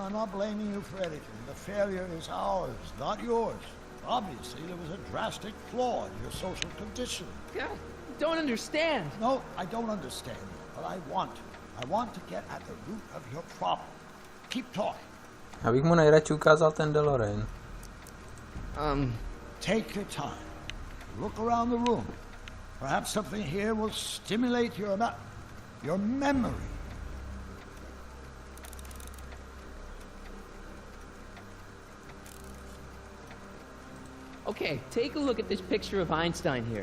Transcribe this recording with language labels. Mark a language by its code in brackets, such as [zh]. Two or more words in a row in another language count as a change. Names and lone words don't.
[en] I'm not blaming you for anything. The failure is ours, not yours. Obviously, there was a drastic flaw in your social conditioning. God, don't understand. No, I don't understand, but I want to. I want to get at the root of your problem. Keep talking. [cs] Já bych mu nejradši ukázal ten DeLorean. [en] Take your time. Look around the room. Perhaps something here will stimulate your memory. Okay, take a look at this picture of Einstein here.